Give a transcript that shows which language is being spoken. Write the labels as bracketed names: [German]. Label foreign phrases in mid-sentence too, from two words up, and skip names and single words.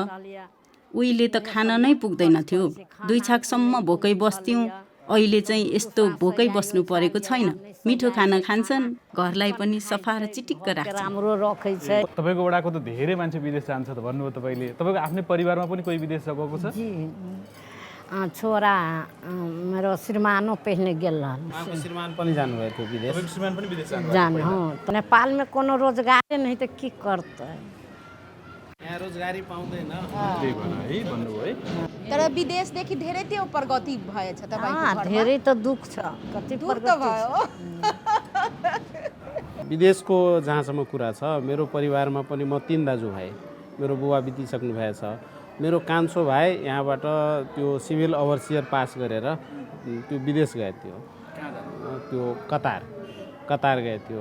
[Nepali] उहिले त खाना नै पुग्दैन थियो, 2 छाकसम्म भोकै बस्थ्यौँ, अहिले चाहिँ यस्तो भोकै बस्नु परेको छैन। मिठो खाना खान्छन्, घरलाई पनि सफा र चिटिक्क राख्छन्। राम्रो रखै छ। तपाईको वडाको त धेरै मान्छे विदेश जान्छ त भन्नुभयो तपाईले, तपाईको आफ्नै परिवारमा पनि कोही विदेश गएको छ? [Maithili] छोरा मेरो श्रीमानो पहिने गेल रहल। [Nepali] श्रीमान पनि जानुभयो थियो विदेश? श्रीमान पनि विदेश जानु हो, [Maithili] त नेपाल में कोनो रोजगार नहीं त की करतै, [Nepali] यहाँ रोजगारी पाउँदैन त्यही भन है भन्नुभयो है। तर विदेशदेखि धेरै त्यो प्रगति भएछ तपाईको घरमा? धेरै त दुख छ, कति प्रगति भयो। विदेशको जहाँसम्म कुरा छ, मेरो परिवारमा पनि म 3 दाजुभाइ, मेरो बुवा बितिसक्नु भएछ, मेरो कान्छो भाइ यहाँबाट त्यो सिभिल ओभरसियर पास गरेर त्यो विदेश गए थियो, त्यो कतार गए थियो।